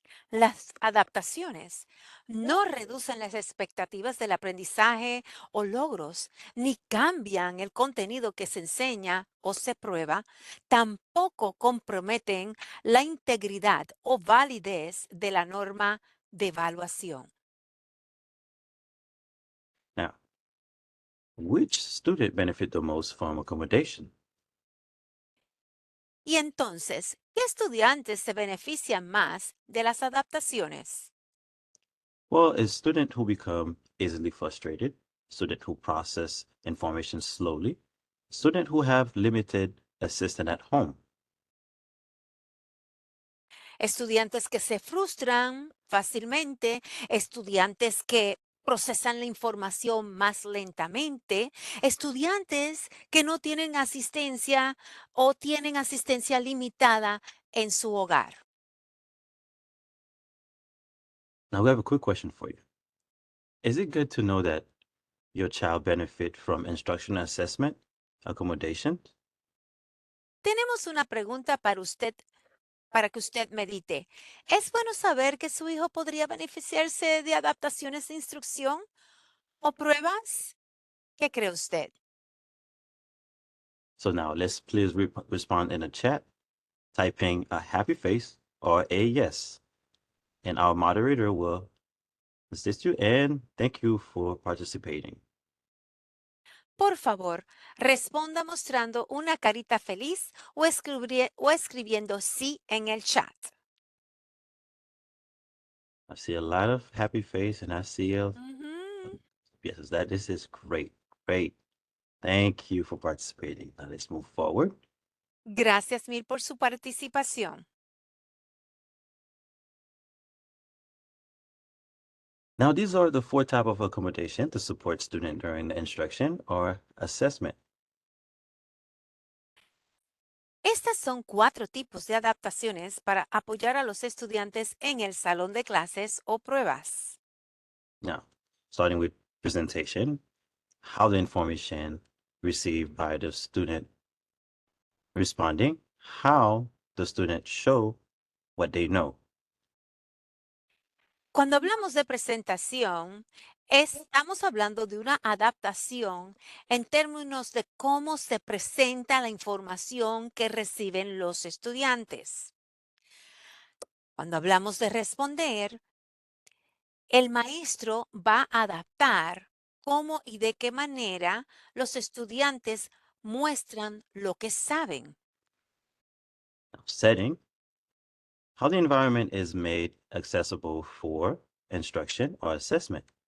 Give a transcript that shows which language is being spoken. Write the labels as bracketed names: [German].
[Spanish] Las adaptaciones no reducen las expectativas del aprendizaje o logros, ni cambian el contenido que se enseña o se prueba, tampoco comprometen la integridad o validez de la norma de evaluación. [English] Now, which student benefit the most from accommodation? [Spanish] Y entonces, ¿qué estudiantes se benefician más de las adaptaciones? [English] Well, a student who become easily frustrated, student who process information slowly, student who have limited assistance at home. [Spanish] Estudiantes que se frustran fácilmente, estudiantes que procesan la información más lentamente, estudiantes que no tienen asistencia o tienen asistencia limitada en su hogar. [English] Now we have a quick question for you. Is it good to know that your child benefit from instructional assessment, accommodation? [Spanish] Tenemos una pregunta para usted, para que usted medite. ¿Es bueno saber que su hijo podría beneficiarse de adaptaciones de instrucción o pruebas? ¿Qué cree usted? [English] So now let's please respond in the chat, typing a happy face or a yes. And our moderator will assist you and thank you for participating. [Spanish] Por favor, responda mostrando una carita feliz o escribiendo sí en el chat. [English] I see a lot of happy face and I see a Ujú. yes, that this is great. Great. Thank you for participating. Now let's move forward. [Spanish] Gracias mil por su participación. [English] Now, these are the four types of accommodation to support student during the instruction or assessment. [Spanish] Estas son 4 tipos de adaptaciones para apoyar a los estudiantes en el salón de clases o pruebas. [English] Now, starting with presentation, how the information received by the student responding, how the student show what they know. [Spanish] Cuando hablamos de presentación, estamos hablando de una adaptación en términos de cómo se presenta la información que reciben los estudiantes. Cuando hablamos de responder, el maestro va a adaptar cómo y de qué manera los estudiantes muestran lo que saben. [English] Now, setting, how the environment is made accessible for instruction or assessment.